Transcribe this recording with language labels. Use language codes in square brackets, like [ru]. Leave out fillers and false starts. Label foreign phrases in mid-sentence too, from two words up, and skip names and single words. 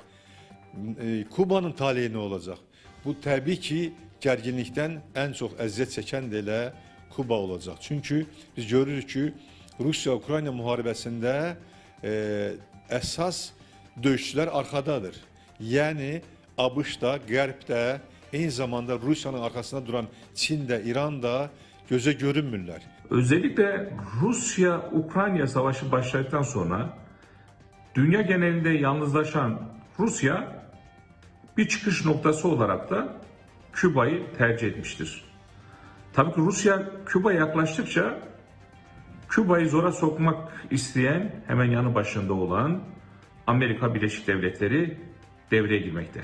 [az] Kubanın taleyi nə olacaq? Bu təbii ki, gərginlikdən ən çox əziyyət çəkən də elə Kuba olacaq. Çünki biz görürük ki, Rusiya-Ukrayna müharibəsində əsas döyüşçülər arxadadır. Yəni, ABŞ da, Qərb də, eyni zamanda Rusiyanın [tr] arkasında duran [az] Çin də, İran da [tr] göze görünmürler. Özellikle Rusya-Ukrayna savaşı başladıktan sonra dünya genelinde yalnızlaşan Rusya bir çıkış noktası olarak da Küba'yı tercih etmiştir. Tabii ki Rusya Küba'ya yaklaştıkça Küba'yı zora sokmak isteyen, hemen yanı başında olan Amerika Birleşik Devletleri devreye girmekte.